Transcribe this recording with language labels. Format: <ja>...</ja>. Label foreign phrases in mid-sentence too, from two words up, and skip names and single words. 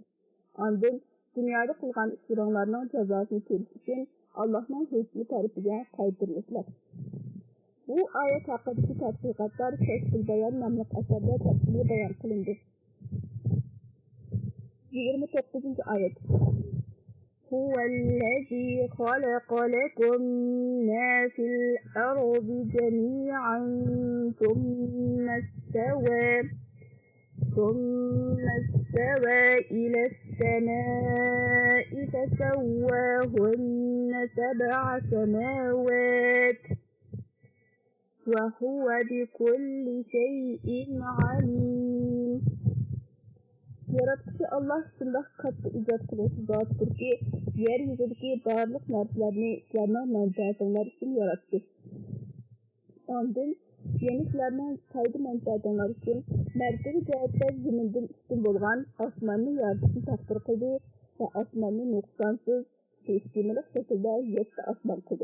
<uz>Andın dunyoda qilgan ishlaringlarning jazosini ko'rish uchun Allohning hukmi tarafiga qaytarilasizlar. Bu oyat haqidagi tadqiqotlar Kashful Bayon nomli asarda tafsili bayon qilindi. 29-oyat.</uz> <ar>هو الذي خلق لكم ما في الأرض جميعا ثم استوى إلى السماء فسواهن 7 سماوات وهو بكل شيء عليم.</ar> <uz>Yaratuvchi Allah shunday katta ijod qiluvchi zotdirki, yer yuzidagi barliq narsalarni sizlarning manfaatinglar uchun yaratdi. Ondan yana sizlarning foyda manfaatinglar uchun martaba jihatda zamindan ustun bo'lgan osmonni yaratishni taqdir qildi va osmonni nuqsonsiz, sistemli shaklda 7 osmon qildi.</uz>